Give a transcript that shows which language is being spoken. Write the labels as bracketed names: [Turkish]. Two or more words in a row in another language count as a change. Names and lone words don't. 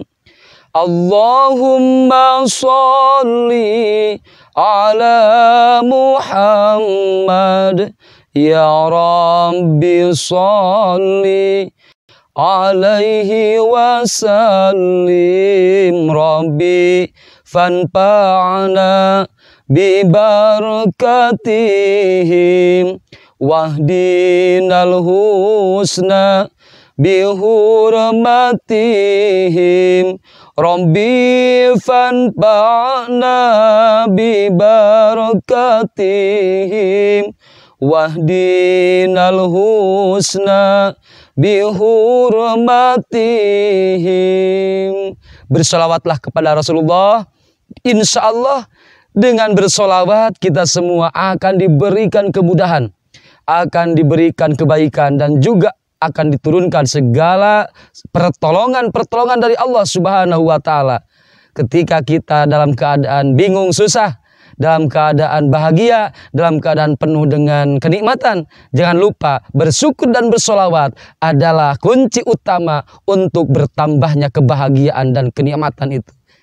[Arabic] اللهم صل على محمد يا رب صل عليه وسلم. رب فانفعنا ببركتهم واهدنا الحسنى بحرمتهم. رب فانفعنا ببركتهم واهدنا الحسنى بحرمتهم. [Indonesian] Bersolawatlah kepada Rasulullah. [Arabic] إن شاء الله [Indonesian] dengan bersolawat kita semua akan diberikan kemudahan, akan diberikan kebaikan, dan juga akan diturunkan segala pertolongan dari Allah [Arabic] سبحانه وتعالى. [Indonesian] Ketika kita dalam keadaan bingung, susah, dalam keadaan bahagia, dalam keadaan penuh dengan kenikmatan, jangan lupa bersyukur dan bersolawat adalah kunci utama untuk bertambahnya kebahagiaan dan kenikmatan itu.